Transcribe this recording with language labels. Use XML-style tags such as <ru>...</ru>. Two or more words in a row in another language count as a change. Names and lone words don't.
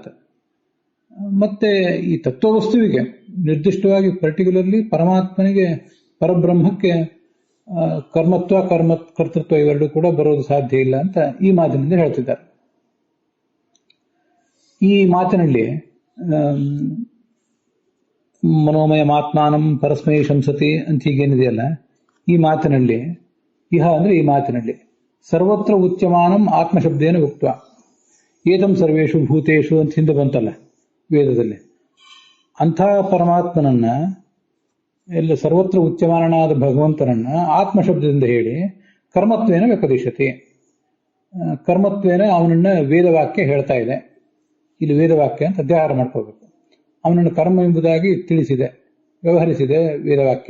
<kn>ಮತ್ತೆ ಈ ತತ್ವವಸ್ತುವಿಗೆ ನಿರ್ದಿಷ್ಟವಾಗಿ ಪರ್ಟಿಕ್ಯುಲರ್ಲಿ ಪರಮಾತ್ಮನಿಗೆ, ಪರಬ್ರಹ್ಮಕ್ಕೆ ಕರ್ಮತ್ವ ಕರ್ತೃತ್ವ ಇವೆರಡೂ ಕೂಡ ಬರೋದು ಸಾಧ್ಯ ಇಲ್ಲ ಅಂತ ಈ ಮಾತಿನಿಂದ ಹೇಳ್ತಿದ್ದಾರೆ. ಈ ಮಾತಿನಲ್ಲಿ</kn> <sa>ಮನೋಮಯ ಮಾತ್ಮಾನಂ ಪರಸ್ಮೈ ಶಂಸತಿ</sa> <kn>ಅಂತ ಹೀಗೇನಿದೆಯಲ್ಲ, ಈ ಮಾತಿನಲ್ಲಿ ಇಹ ಅಂದ್ರೆ ಈ ಮಾತಿನಲ್ಲಿ</kn> <sa>ಸರ್ವತ್ರ ಉಚ್ಯಮಾನಂ ಆತ್ಮಶಬ್ದೇನ ಉಕ್ತ ಏತಂ ಸರ್ವೇಷು ಭೂತೇಷು</sa> <kn>ಅಂತ ಹಿಂದೆ ಬಂತಲ್ಲ ವೇದದಲ್ಲಿ, ಅಂಥ ಪರಮಾತ್ಮನನ್ನ, ಎಲ್ಲ ಸರ್ವತ್ರ ಉಚ್ಯಮಾನನಾದ ಭಗವಂತನನ್ನ ಆತ್ಮಶಬ್ದದಿಂದ ಹೇಳಿ</kn> <sa>ಕರ್ಮತ್ವೇನ ವ್ಯಪದಿಶತಿ,</sa> <kn>ಕರ್ಮತ್ವೇನ ಅವನನ್ನ ವೇದವಾಕ್ಯ ಹೇಳ್ತಾ ಇದೆ. ಇಲ್ಲಿ ವೇದವಾಕ್ಯ ಅಂತ ಅಧ್ಯಾಹಾರ ಮಾಡ್ಕೋಬೇಕು. ಅವನನ್ನು ಕರ್ಮ ಎಂಬುದಾಗಿ ತಿಳಿಸಿದೆ, ವ್ಯವಹರಿಸಿದೆ ವೇದವಾಕ್ಯ.</kn>